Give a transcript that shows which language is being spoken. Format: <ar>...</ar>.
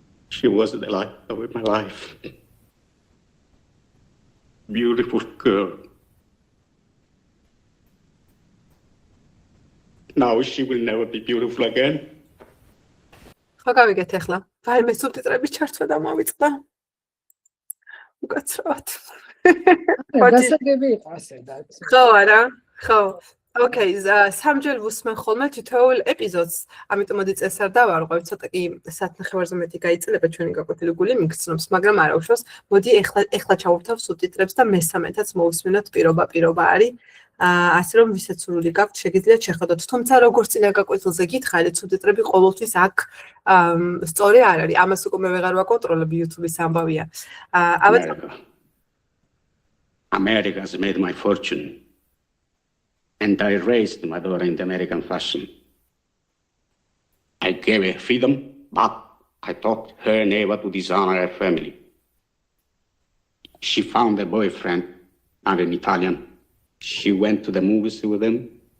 <en>She was the light of my life. Beautiful girl. Now she will never be beautiful again.</en> <ka>ხო გავიგეთ ახლა. ვაიმე სუბტიტრების ჩართვა და მოვიწყდა. უკაცრავად. გასაგები იყო ასე და. ხო არა? ხო. Okay, სამჯერ ვუსმენ ხოლმე თითოეულ ეპიზოდს, ამიტომ მოდი წეს არ დავარღვევ, ცოტა კი საათნახევარზე მეტი გაიწელება ჩვენი გაკვეთილი გული მიგცნობს, მაგრამ არა უშავს. მოდი ეხლა ჩავურთავ სუბტიტრებს და მესამეთაც მოვუსმინოთ პირობა არის. ასე რომ ვისაც სურვილი გაქვთ, შეგიძლიათ შეხედოთ. თუმცა როგორც წინა გაკვეთილზე გითხარით, სუბტიტრები ყოველთვის აქ სწორი არ არის. ამას უკვე მე ვეღარ ვაკონტროლებ, YouTube-ის ამბავია.</ka> <en>America has made my fortune. And I raised my daughter in the American fashion. I gave her freedom, but I taught her never to dishonor her family. She found a boyfriend, an Italian. She went to the movies with him.</en>